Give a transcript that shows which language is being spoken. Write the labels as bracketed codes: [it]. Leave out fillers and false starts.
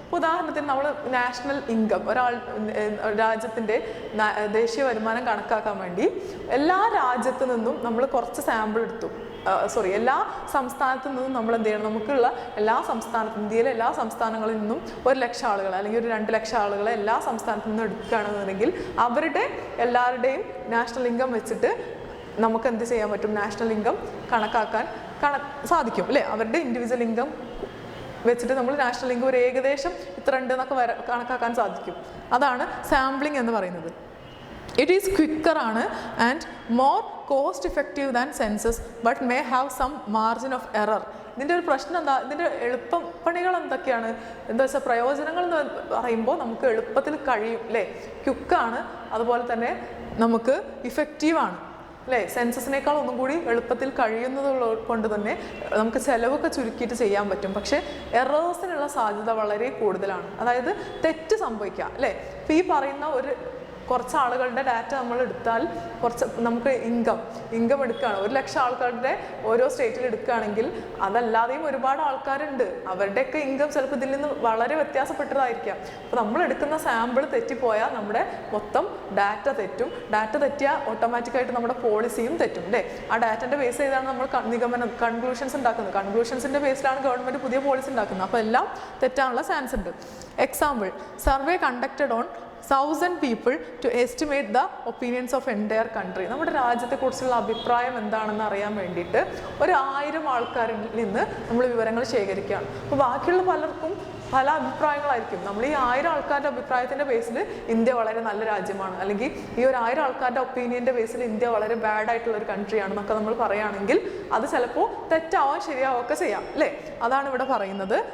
[ml] ഉദാഹരണത്തിന് നമ്മൾ national income, രാജ്യത്തിൻ്റെ ദേശീയ വരുമാനം കണക്കാക്കാൻ വേണ്ടി എല്ലാ രാജ്യത്തു നിന്നും നമ്മൾ കുറച്ച് സാമ്പിൾ എടുത്തു, എല്ലാ സംസ്ഥാനത്തു നിന്നും നമ്മൾ എന്ത് ചെയ്യണം, നമുക്കുള്ള എല്ലാ ഇന്ത്യയിലെ എല്ലാ സംസ്ഥാനങ്ങളിൽ നിന്നും 1,00,000 ആളുകൾ അല്ലെങ്കിൽ ഒരു 2,00,000 ആളുകളെ എല്ലാ സംസ്ഥാനത്തു നിന്നും എടുക്കുകയാണെന്നുണ്ടെങ്കിൽ അവരുടെ എല്ലാവരുടെയും നാഷണൽ ഇൻകം വെച്ചിട്ട് നമുക്ക് എന്ത് ചെയ്യാൻ പറ്റും, നാഷണൽ ഇൻകം കണക്കാക്കാൻ സാധിക്കും അല്ലേ? അവരുടെ ഇൻഡിവിജ്വൽ ഇൻകം വെച്ചിട്ട് നമ്മൾ നാഷണൽ ഇൻകം ഒരു ഏകദേശം ഇത്ര ഉണ്ട് എന്നൊക്കെ കണക്കാക്കാൻ സാധിക്കും. അതാണ് സാമ്പിളിംഗ് എന്ന് പറയുന്നത്. [en] It is quicker and more cost effective than census but may have some margin of error. [ml] ഇതിൻ്റെ ഒരു പ്രശ്നം എന്താ, ഇതിൻ്റെ എളുപ്പപ്പണികൾ എന്തൊക്കെയാണ്, എന്താ വെച്ചാൽ പ്രയോജനങ്ങൾ എന്ന് പറയുമ്പോൾ നമുക്ക് എളുപ്പത്തിൽ കഴിയും അല്ലേ? ക്വിക്കാണ്, അതുപോലെ തന്നെ നമുക്ക് ഇഫക്റ്റീവാണ് അല്ലേ? സെൻസസിനേക്കാൾ ഒന്നും കൂടി എളുപ്പത്തിൽ കഴിയുന്നത് കൊണ്ട് തന്നെ നമുക്ക് ചിലവൊക്കെ ചുരുക്കിയിട്ട് ചെയ്യാൻ പറ്റും. പക്ഷേ എറേഴ്സിനുള്ള സാധ്യത വളരെ കൂടുതലാണ്, അതായത് തെറ്റ് സംഭവിക്കാം അല്ലേ? ഇപ്പോൾ ഈ പറയുന്ന കുറച്ച് ആളുകളുടെ ഡാറ്റ നമ്മൾ എടുത്താൽ നമുക്ക് ഇൻകം എടുക്കുകയാണ്, 1,00,000 ആൾക്കാരുടെ ഓരോ സ്റ്റേറ്റിൽ എടുക്കുകയാണെങ്കിൽ അതല്ലാതെയും ഒരുപാട് ആൾക്കാരുണ്ട്, അവരുടെയൊക്കെ ഇൻകം ചിലപ്പോൾ ഇതിൽ നിന്ന് വളരെ വ്യത്യാസപ്പെട്ടതായിരിക്കാം. അപ്പോൾ നമ്മൾ എടുക്കുന്ന സാമ്പിൾ തെറ്റിപ്പോയാൽ നമ്മുടെ മൊത്തം ഡാറ്റ തെറ്റും. ഡാറ്റ തെറ്റിയാൽ ഓട്ടോമാറ്റിക്കായിട്ട് നമ്മുടെ പോളിസിയും തെറ്റും അല്ലേ? ആ ഡാറ്റൻ്റെ ബേസ് ചെയ്താണ് നമ്മൾ കൺക്ലൂഷൻസ് ഉണ്ടാക്കുന്നത്. കൺക്ലൂഷൻസിൻ്റെ ബേസിലാണ് ഗവൺമെൻറ് പുതിയ പോളിസി ഉണ്ടാക്കുന്നത്. അപ്പോൾ എല്ലാം തെറ്റാനുള്ള ചാൻസ് ഉണ്ട്. [en] Example, survey conducted on 1,000 people to estimate the opinions of entire country. [ml] നമ്മുടെ രാജ്യത്തെക്കുറിച്ചുള്ള അഭിപ്രായം എന്താണെന്ന് അറിയാൻ വേണ്ടിയിട്ട് 1,000 ആൾക്കാരിൽ നിന്ന് നമ്മൾ വിവരങ്ങൾ ശേഖരിക്കുകയാണ്. അപ്പോൾ ബാക്കിയുള്ള പലർക്കും പല അഭിപ്രായങ്ങളായിരിക്കും. നമ്മൾ ഈ 1000 ആൾക്കാരുടെ അഭിപ്രായത്തിൻ്റെ ബേസിൽ ഇന്ത്യ വളരെ നല്ല രാജ്യമാണ്, അല്ലെങ്കിൽ ഈ 1000 ആൾക്കാരുടെ ഒപ്പീനിയൻ്റെ ബേസിൽ ഇന്ത്യ വളരെ ബാഡ് ആയിട്ടുള്ള ഒരു കൺട്രി ആണെന്നൊക്കെ നമ്മൾ പറയുകയാണെങ്കിൽ അത് ചിലപ്പോൾ തെറ്റാവാൻ ശരിയാവുകയൊക്കെ ചെയ്യാം അല്ലേ? അതാണ് ഇവിടെ പറയുന്നത്.